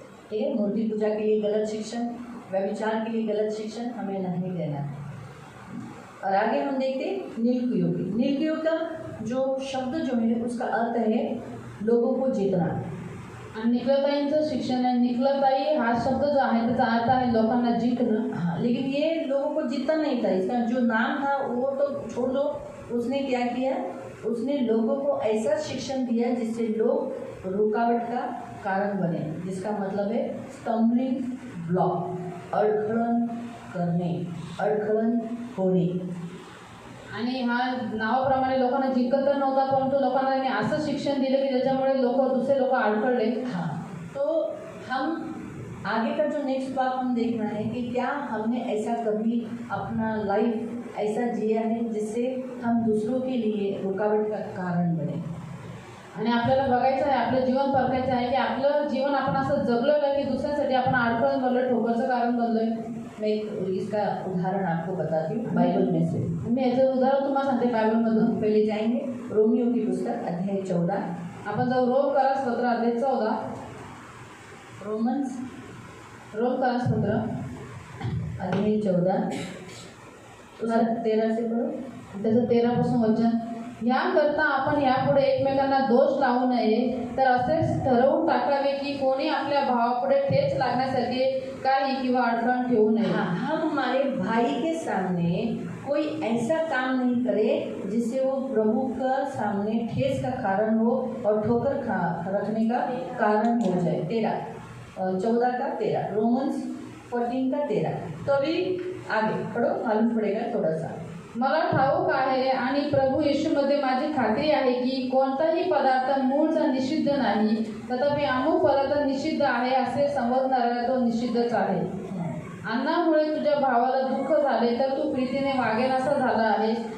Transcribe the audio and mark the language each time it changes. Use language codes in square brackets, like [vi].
[hi] ठीक है, मूर्ति पूजा के लिए गलत शिक्षण, व्यभिचार के लिए गलत शिक्षण हमें नहीं देना है। और आगे हम देखते निर्कुयों की। निर्कुयों का जो शब्द जो है उसका अर्थ है लोगों को जीतना। [mr] आणि निकलताईंचं शिक्षण आहे, निकलताई हा शब्द जो आहे त्याचा अर्थ आहे लोकांना जिंकणं। [hi] हाँ, लेकिन ये लोगों को जीतना नहीं था, इसका जो नाम था वो तो छोड़ दो। उसने क्या किया, उसने लोगों को ऐसा शिक्षण दिया जिससे लोग रुकावट का कारण बने, जिसका मतलब है स्टम्बलिंग ब्लॉक, [mr] अडखळण करणे, अडखळण होणे। आणि हा नावाप्रमाणे लोकांना जिंकत तर नव्हता, परंतु लोकांना त्यांनी असं शिक्षण दिलं की ज्याच्यामुळे दुसरे लोक अडखळले। [hi] हाँ, तो हम आगे का जो नेक्स्ट बात हम देखना है कि क्या हमने ऐसा कभी अपना लाइफ ऐसा जिया है जिससे हम दूसरों के लिए रुकावट का कारण बने। [mr] आणि आपल्याला बघायचं आहे, आपलं जीवन परखायचं आहे की आपलं जीवन आपण असं जगलं का की दुसऱ्यांसाठी आपण अडखळण बनलो, ठोकरचं कारण बनलोय। [hi] मैं इसका उदाहरण आपको बताती हूँ बाइबल में से। [mr] मी याचं उदाहरण तुम्हाला सांगते बायबलमधून। [hi] पहले जाएंगे रोमियो की पुस्तक अध्याय 14। [mr] आपण जाऊ रोम करास पत्र अध्याय 14। [en] Romans [mr] रोम करास पत्र [hi] अध्याय 14 उसका 13 से पढ़ो। [mr] त्याचं 13 पासून वचन, याकरता आपण यापुढे एकमेकांना दोष लावू नये, तर असेच ठरवून टाकावे की कोणी आपल्या भावापुढे ठेच लागण्यासाठी काही किंवा अडचण ठेवू नये। [hi] हम हमारे भाई के सामने कोई ऐसा काम नहीं करे जिससे वो प्रभु का सामने ठेस का कारण हो और ठोकर रखने का कारण हो जाए। 14 का 13, रोमन्स 14 का 13। तो अभी आगे पढ़ो, मालूम पड़ेगा थोड़ा सा। [mr] मला ठाऊक आहे आणि प्रभू येशूमध्ये माझी खात्री आहे की कोणताही पदार्थ मूळचा निषिद्ध नाही, तथापि अमुक पदार्थ निषिद्ध आहे असे समजणारा तो निषिद्धच आहे। अन्नामुळे तुझ्या भावाला दुःख झाले तर तू प्रीतीने वागेनासा झाला आहेस।